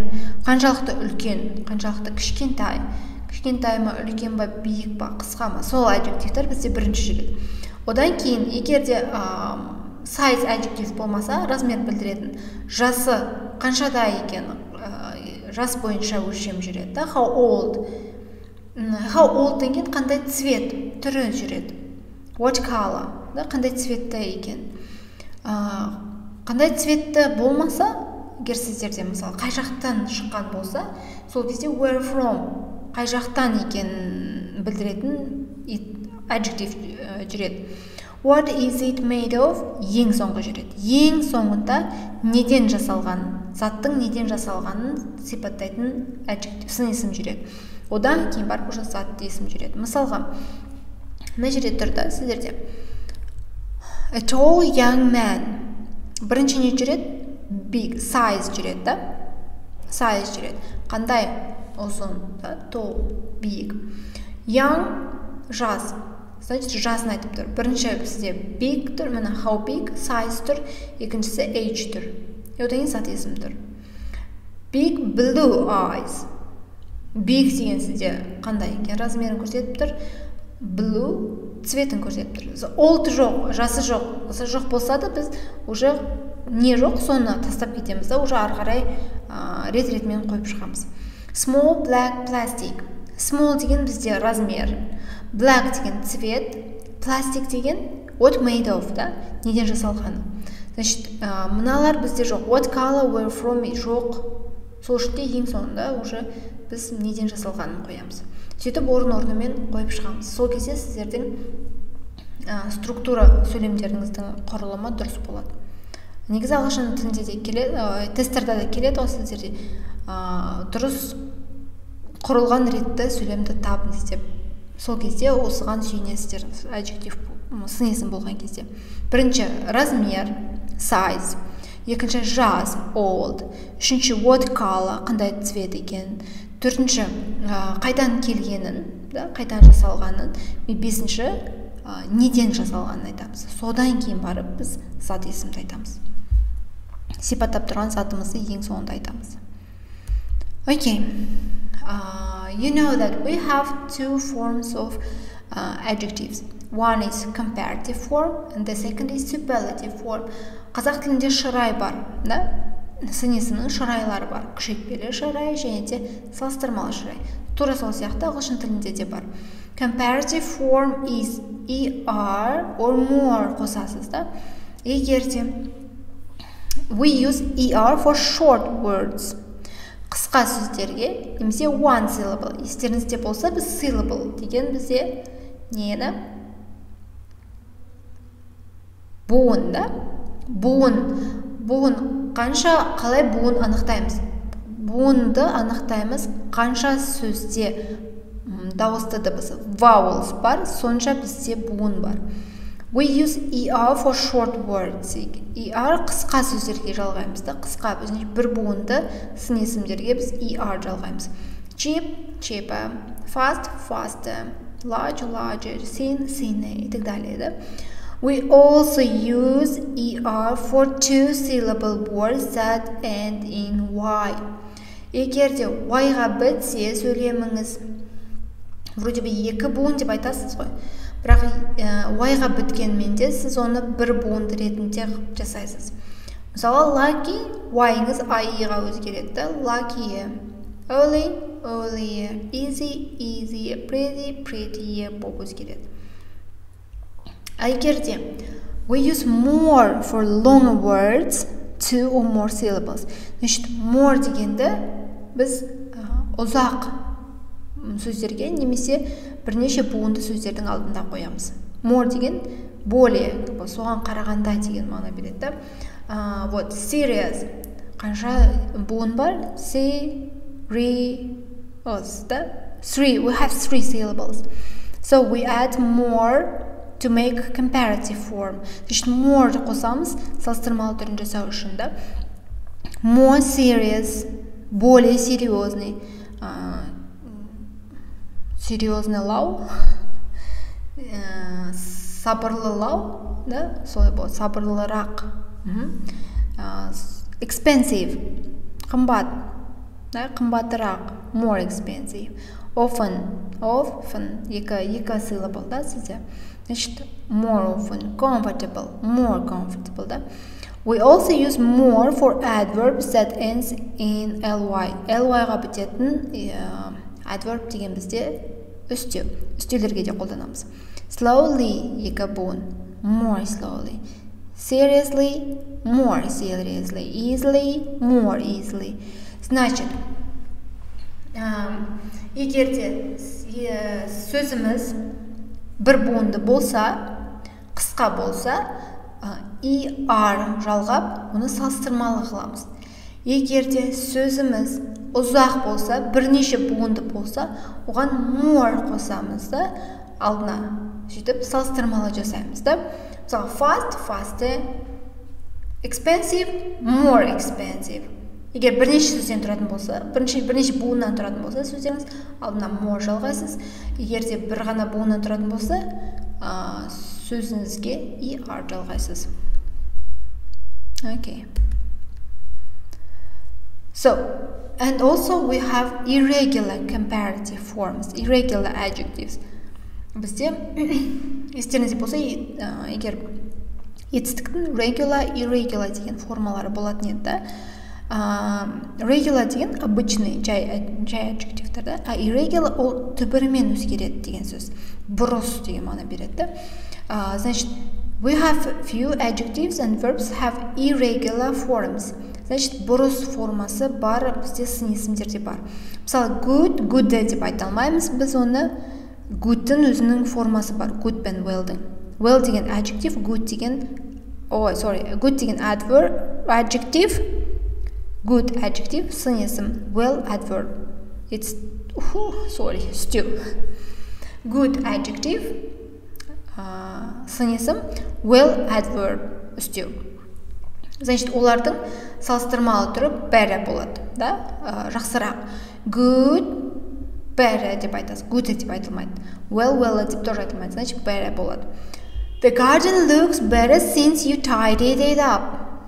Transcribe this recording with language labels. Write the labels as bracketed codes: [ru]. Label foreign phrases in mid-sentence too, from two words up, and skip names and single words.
[kk] Қаншалықты үлкен, қаншалықты кішкентай. Кішкентай ма, үлкен ба, биік ба, қысқа ма. Сол adjective'тер бізде бірінші жүреді. Одан кейін, егер де [en] size adjective [kk] болмаса, размер білдіретін, жасы қаншада екен, жас бойынша өлшем жүреді. [en] How old [kk] деген қандай цвет, түрі жүреді. [en] What color, [kk] қандай цветті екен. Қандай цветті болмаса, егер сіздерде мысалы қай жақтан шыққан болса, сол кезде [en] where from, [kk] қай жақтан екен білдіретін adjective жүреді. [en] What is it made of? [kk] Ең соңғы жүреді. Ең соңында неден жасалған, заттың неден жасалғанын сипаттайтын adjective, сын есім жүреді. Одан кейін барып уже зат есім жүреді. Мысалға, мына жерде тұрды сіздерде. [en] A tall young man. [kk] Бірінші не жүреді? Big, size жүреді да? Size жүреді. Қандай? Ұзын, да? [en] Tall, big. Young, [kk] жас. Значит, жасын айтып тұр. Бірінші бізде big тұр, мына [en] how big, [kk] size тұр, екіншісі age тұр. Одан кейін зат есім тұр. [en] Big blue eyes. [kk] Big деген сізде қандай екен? Размерін көрсетіп тұр. Blue цветін көрсетіп тұр. Old жоқ, жасы жоқ. Жасы жоқ болса да біз уже не жоқ, соны тастап кетеміз да, уже ары қарай рет-ретімен қойып шығамыз. [en] Small black plastic. Small [kk] деген бізде размер. Black деген цвет, пластик деген [en] what made of, [kk] да, неден жасалғаны. Значит, мыналар бізде жоқ. [en] What color, where from жоқ. [kk] Сол үшін ең соңында уже біз неден жасалғанын қоямыз. Сөйтіп орын-орнымен қойып шығамыз. Сол кезде сіздердің структура сөйлемдеріңіздің құрылымы дұрыс болады. Негізі ағылшын тілінде де келеді, тесттерде де келеді ғой сіздерде дұрыс құрылған ретті сөйлемді табыңыз деп. Сол кезде осыған сүйенесіздер, adjective сын есім болған кезде. Бірінші размер, size, екінші жас, old, үшінші [en] what color, [kk] қандай цвет екен, төртінші қайдан келгенін, қайдан жасалғанын, бесінші неден жасалғанын айтамыз. Содан кейін барып біз зат есімді айтамыз. Сипаттап тұрған затымызды ең соңында айтамыз. [en] Okay. You know that we have two forms of adjectives. One is comparative form and the second is superlative form. [kk] Қазақ тілінде шырай бар, да? Сын есімнің шырайлары бар. Күшейтпелі шырай және де салыстырмалы шырай. Тура сол сияқты ағылшын тілінде де бар. [en] Comparative form is er or more [kk] қосасыз, да? [en] Егерде we use er for short words. [kk] Қысқа сөздерге, немесе one syllable. Естеріңізде болса, біз syllable деген бізде нені? Буын, да? Буын қанша, қалай буын анықтаймыз? Буынды анықтаймыз қанша сөзде дауысты дыбыс vowels бар, сонша бізде буын бар. [en] We use er for short words. [kk] Er қысқа сөздерге жалғаймыз, да? Қысқа, бір буынды сын есімдерге біз er жалғаймыз. [en] Cheap, cheaper, fast, faster, large, larger, thin, thinner [ru] и так далее, [en] да? We also use er for two syllable words that end in y. [kk] Егерде y-ға бітсе сөйлеміңіз, [ru] вроде бы [kk] екі буын деп айтасыз ғой. Бірақ y-ға біткенмен де сіз оны бір буынды ретінде жасайсыз. Мысалы, lucky, y-іңіз i-ға өзгереді. [en] Lucky, early, earlier, easy, easier, pretty, prettier болып өзгереді. Егерде we use more for long words, two or more syllables. [kk] Значит, more дегенді біз ұзақ сөздерге немесе бірнеше буынды сөздердің алдында қоямыз. More деген более, соған қарағанда деген мағына береді. Вот, serious. Қанша буын бар? Serious, да? [en] Three, we have three syllables. So we add more to make comparative form. [kk] Значит, more қосамыз салыстырмалы түрін жасау үшін, да? [en] More serious, [ru] более серьезный, [kk] серьезныйлау, сабырлылау, да? Солай болады, сабырлырақ. Expensive, қымбат, да? Қымбатырақ, [en] more expensive. Often, [kk] екі syllable, да, сізде? Значит, [en] more often, comfortable, more comfortable, да? We also use more for adverbs that ends in ly. [kk] Ly-ға бітетін adverb деген бізде үстеу. Үстеулерге де қолданамыз. Slowly, екі буын, [en] more slowly. Seriously, more seriously. Easily, more easily. [kk] Значит, егерде сөзіміз бір буынды болса, қысқа болса, er жалғап, оны салыстырмалы қыламыз. Егерде сөзіміз ұзақ болса, бірнеше буынды болса, оған more қосамыз да, алдына сөйтіп салыстырмалы жасаймыз да. Мысалы, [en] fast, faster, expensive, more expensive. [kk] Егер бірнеше сөзден тұратын болса, бірнеше буыннан тұратын болса, сөздеріңіз алдына more жалғайсыз. Егерде бір ғана буыннан тұратын болса, сөзіңізге er жалғайсыз. [en] Okay. So, and also we have irregular comparative forms, irregular adjectives. [kk] Бізде, естеріңізде болса, егер етістіктің [en] regular, irregular [kk] деген формалары болатын еді, regular деген обычный, жай adjectivтер, да? А irregular ол түбірімен өзгереді деген сөз. Бұрыс деген мағына береді. Значит, [en] we have few adjectives and verbs have irregular forms. [kk] Значит, бұрыс формасы бар, бізде сын есімдерде бар. Мысалы, good, good деп айта алмаймыз, біз оны good'тың өзінің формасы бар, good пен well'дің. [en] Well деген adjective, good деген good деген adjective, good adjective, [kk] сын есім, [en] well adverb. It's stew. Good adjective, [kk] сын есім, [en] well adverb, stew. [kk] Значит, олардың салыстырмалы түрі better болады, да? Жақсырақ. Good, better деп айтасыз. Good деп айтылмайды. Well деп тоже айтылмайды. Значит, better болады. [en] The garden looks better since you tidied it up.